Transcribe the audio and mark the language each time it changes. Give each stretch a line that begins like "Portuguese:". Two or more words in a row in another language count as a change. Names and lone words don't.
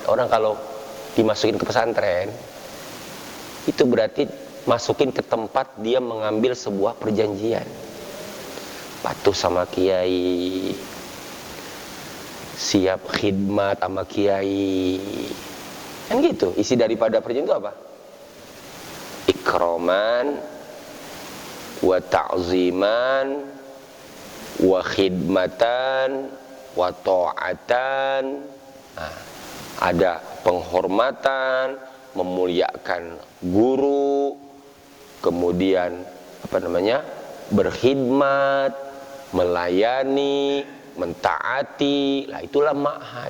Indonesian: Orang kalau dimasukin ke pesantren, itu berarti masukin ke tempat dia mengambil sebuah perjanjian. Patuh sama kiai, siap khidmat sama kiai. Kan gitu. Isi daripada perjanjian itu apa?
Arabic: إكراما وتعظيما وخدمة وطاعة.
Indonesian: Nah, ada penghormatan, memuliakan guru, kemudian berkhidmat, melayani, mentaati. Lah itulah ma'had.